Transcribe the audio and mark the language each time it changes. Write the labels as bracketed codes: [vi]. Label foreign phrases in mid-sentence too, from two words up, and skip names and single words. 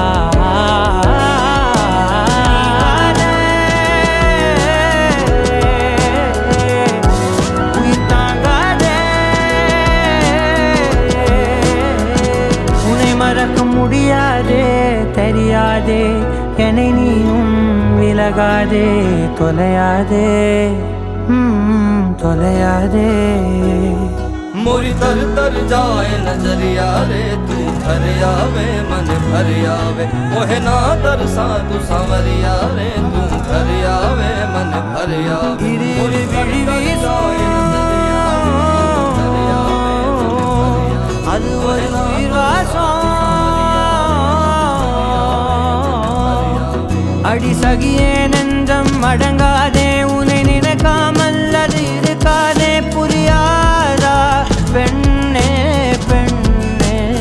[ta] மறக்க முடியாதே தெரியாதே என்னை நீயும் விலகாதே தொலையாதே தொலையாதே [hi] मोरी तर तर जाए नजरिया रे तू घर आवे मन भर आवे ओहे ना तरसा तू सांवरिया रे तू घर आवे मन भर आवे मोरी तर तर जाए नजरिया [ta] அது ஒரு உயிர்வாசம் அடி சகியே நெஞ்சம் அடங்காதே உன்னை நினைக்காமல் அது இருக்காதே புரியாதா பெண்ணே பெண்ணே